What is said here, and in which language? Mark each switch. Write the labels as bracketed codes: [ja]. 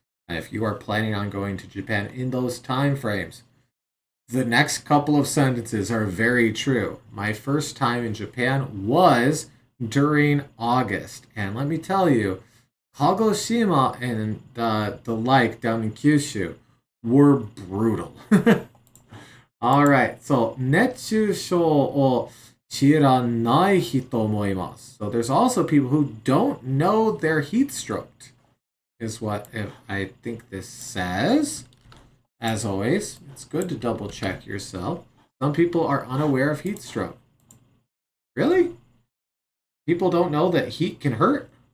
[en] If you are planning on going to Japan in those time frames, the next couple of sentences are very true. My first time in Japan was during August. And let me tell you, Kagoshima and the like down in Kyushu were brutal. All right, so [ja] 熱中症を知らない人もいます. [en] So there's also people who don't know they're heat stroked, is what I think this says. As always, it's good to double check yourself. Some people are unaware of heat stroke. Really? People don't know that heat can hurt?